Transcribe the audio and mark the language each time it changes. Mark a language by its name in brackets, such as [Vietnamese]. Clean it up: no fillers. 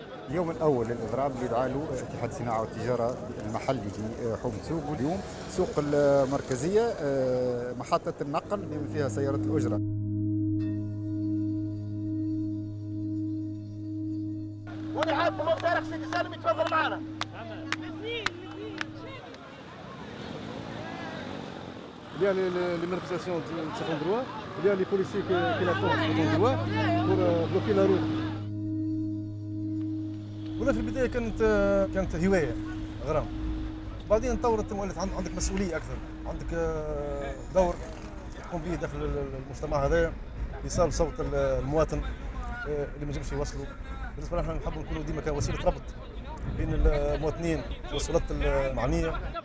[Arabic] اليوم الأول للإضراب اللي دعا له اتحاد الصناعة والتجارة المحلي في حوم سوق، واليوم سوق المركزية محطة النقل اللي فيها سيارة الأجرة. واللي حاب مختار سيدي سالم يتفضل معنا. [French] Il y a les manifestations de cet endroit, il y a les policiers qui l'attendent à cet endroit pour bloquer la route. [Arabic] ولا في البدايه كانت هوايه غرام، بعدين طورت ولات عندك مسؤوليه اكثر، عندك دور تقوم به داخل المجتمع هذايا ايصال صوت المواطن اللي ما ينجمش يوصلوا. بالنسبه لنا نحب نكونوا ديما كوسيله ربط بين المواطنين والسلطات المعنيه.